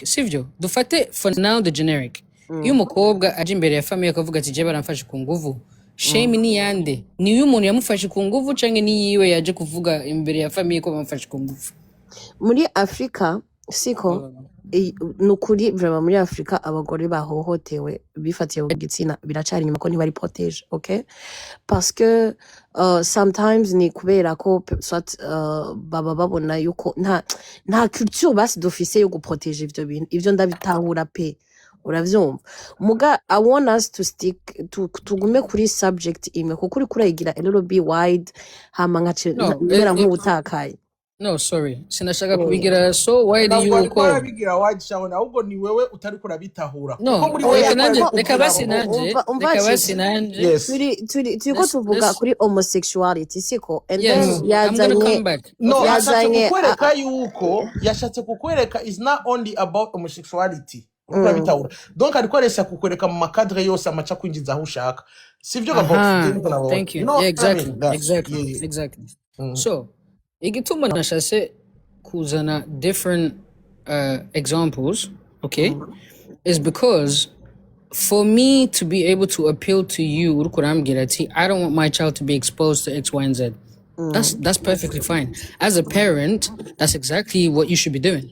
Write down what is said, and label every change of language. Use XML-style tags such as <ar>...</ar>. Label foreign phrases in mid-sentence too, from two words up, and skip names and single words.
<rn>Sivyo, dufate</rn> <en>for now the generic.</en> <rn>Iyo umukobwa aje imbere ya famille akavuga ati je baramfashe ku nguvu. Shame ni yande? Ni uyu muntu yamufashe ku nguvu canke ni yiwe yaje kuvuga imbere ya famille ko bamufashe ku nguvu? Muri Afrika siko nukuri vraiment muri Afrika abagore bahohotewe bifatiye ku gitsina biracari inyuma ko ntibari protege, okay?</rn> <fr>Parce que</fr> <rn>sometimes ni kubera ko soit baba babona yuko nta culture basi dufise yo guprotege ivyo bintu. Ivyo ndabitahura pe. Uravyumva muga</rn> <en>I want us to stick</en> <rn>tugume kuri subject imwe kuko uri kurayigira</rn> <en>a little bit wide</en> <rn>hama nkacera nk'ubutakaye.</rn> <en>No, sorry.</en> <rn>Sinashaka kubigira</rn> <en>so why do you call?</en> <rn>Bigira wide shawona ahubwo ni wewe utari kurabitahura. No, reka basi nanje. Turiko tuvuga kuri homosexuality siko and then yazanye kukwereka yuko yashatse kukwereka</rn> <en>is not only about homosexuality.</en> <rn>Kurabitahura. Donc arikoresha kukwereka mu makadre yose amaca kwinjiza aho ushaka. Sivyo gabo.</rn> <en>Thank you. Yeah, exactly. So</en> <rn>igituma nashase kuzana</rn> <en>different examples, okay, is because for me to be able to appeal to you, I don't want my child to be exposed to X, Y, and Z. That's perfectly fine. As a parent, that's exactly what you should be doing.</en>